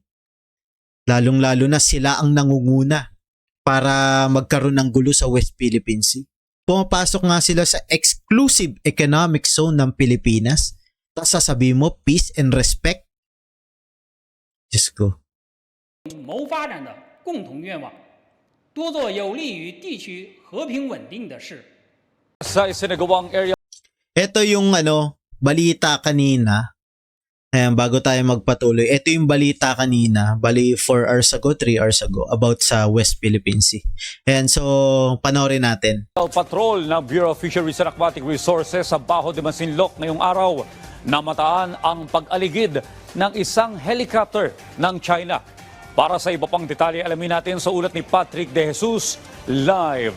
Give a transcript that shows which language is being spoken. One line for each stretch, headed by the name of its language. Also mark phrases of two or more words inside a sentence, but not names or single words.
Filipino: Lalong-lalo na sila ang nangunguna para magkaroon ng gulo sa West Philippine Sea. Pumapasok nga sila sa
English: exclusive economic zone
Filipino: ng Pilipinas. Tapos sasabihin mo
English: peace and respect.
Filipino: Diyos ko.
Chinese: 谋发展的共同愿望， 多做有利于地区和平稳定的事。
Filipino: Sa isinagawang area Ito yung balita kanina. Ayan, bago tayo magpatuloy. Ito yung balita kanina, bali 4
English: hours ago,
Filipino: 3
English: hours ago,
Filipino: about sa West Philippine Sea. Ayan, so panoorin natin. patrol ng Bureau of Fisheries and Aquatic Resources sa Baho de Masinloc ngayong araw, namataan ang pag-aligid ng isang helicopter ng China. Para sa iba pang detalye, alamin natin sa ulat ni Patrick De Jesus live.